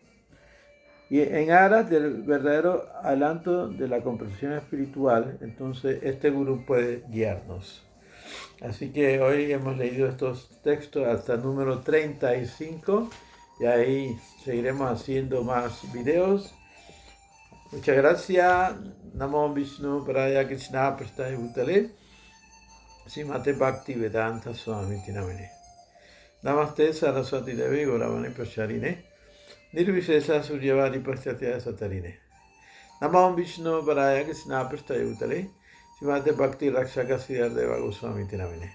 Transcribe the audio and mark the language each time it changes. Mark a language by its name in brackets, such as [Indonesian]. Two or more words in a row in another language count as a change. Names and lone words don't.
[Spanish] Y en aras del verdadero adelanto de la comprensión espiritual, entonces este gurú puede guiarnos. Así que hoy hemos leído estos textos hasta el número 35. Y ahí seguiremos haciendo más videos. Muchas gracias. [Sanskrit] Namo Vishnu Paraya Krishna Prasthaya Bhutale Srimate Bhakti Vedanta Swami Namine. Namaste Saraswati Devi Gauravani Pracharine Nirvishesha Suryavari Paschatya Satarine. Namo Vishnu Paraya Krishna Prasthaya Bhutale Srimate Bhakti Rakshaka Siddhardeva Goswami Namine.